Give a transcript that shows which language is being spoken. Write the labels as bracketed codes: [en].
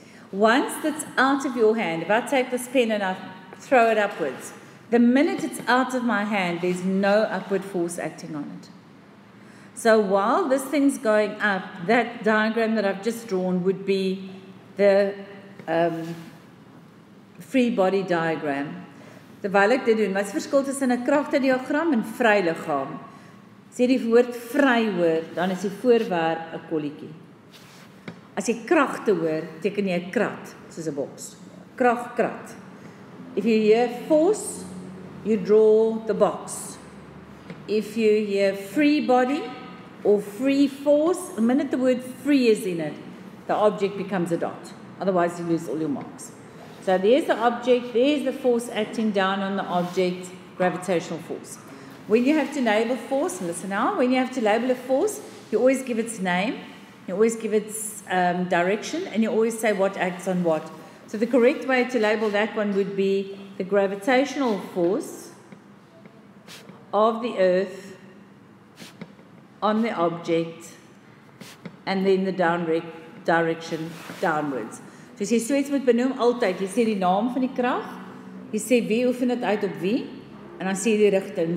[en] Once that's out of your hand, if I take this pen and I throw it upwards, the minute it's out of my hand, there's no upward force acting on it. So while this thing's going up, that diagram that I've just drawn would be the free body diagram. [af] Terwyl ek dit doen, wat is die verskil tussen 'n kragtediagram en vryliggaam? As jy die woord vry hoor, dan is die voorwerp 'n kolletjie. As jy kragte hoor, teken jy 'n krat, soos 'n boks. [en] Krat. If you hear force, you draw the box. If you hear free body or free force, the minute the word free is in it, the object becomes a dot. Otherwise, you lose all your marks. So there's the object, there's the force acting down on the object, gravitational force. When you have to label force, listen now, when you have to label a force, you always give its name, you always give its direction, and you always say what acts on what. So the correct way to label that one would be the gravitational force of the Earth on the object, and then the direction downwards. [af] So as jy so iets moet benoem altyd, jy sê die naam van die krag, jy sê wie oefen dit uit op wie, en dan sê jy die rigting.